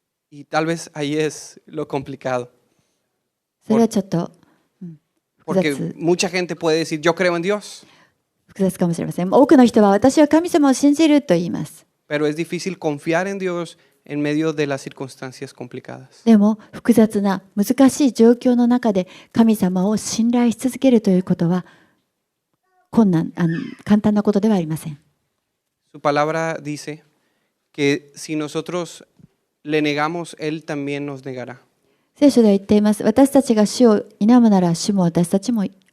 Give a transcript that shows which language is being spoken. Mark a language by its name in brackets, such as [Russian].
[Spanish] Y tal vez ahí es lo complicado. [Japanese] それはちょっと、複 [Spanish] Porque [Japanese] 雑 [Spanish] mucha gente puede decir, yo creo en Dios, [Japanese] 複雑かもしれません。多くの人は私は神様を信じると言います。 [Spanish] pero es difícil confiar en Dios en medio de las circunstancias complicadas. [Japanese] でも複雑な難しい状況の中で神様を信頼し続けるということは簡単なことではありません。 [Spanish] Su palabra dice que si nosotros le negamos, Él también nos negará. [Japanese] 聖書では言っています。私たちが主を否むなら主も私たちを否む。